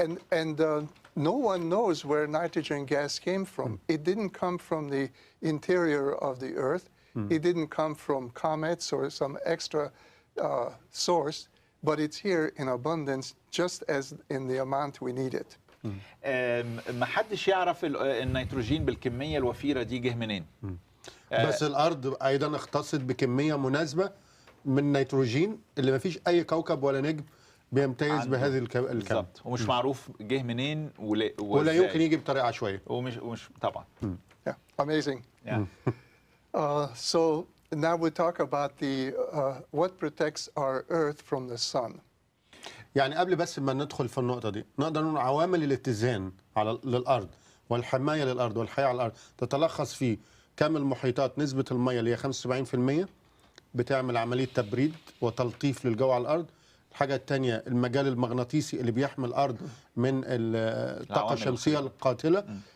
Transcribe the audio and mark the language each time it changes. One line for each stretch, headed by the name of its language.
English: And no one knows where nitrogen gas came from. It didn't come from the interior of the Earth. It didn't come from comets or some extra source, but it's here in abundance, just as in the amount we need it.
Arabic: ما حدش يعرف النيتروجين بالكميه الوفيره دي جه منين. بس الارض ايضا اختصت بكميه مناسبه من النيتروجين اللي ما فيش اي كوكب ولا نجم بيمتاز بهذه الكم. بالظبط، ومش معروف جه منين ولا يمكن يجي بطريقه عشوائيه. ومش طبعا.
English: Yeah, amazing. Yeah. So now we talk about the what protects our Earth from the sun.
Arabic: يعني قبل بس ما ندخل في النقطه دي نقدر نقول عوامل الاتزان للارض والحمايه للارض والحياه على الارض تتلخص في كم المحيطات، نسبه الميه اللي هي 75% بتعمل عمليه تبريد وتلطيف للجو على الارض. الحاجه الثانيه المجال المغناطيسي اللي بيحمي الارض من الطاقه الشمسيه القاتله.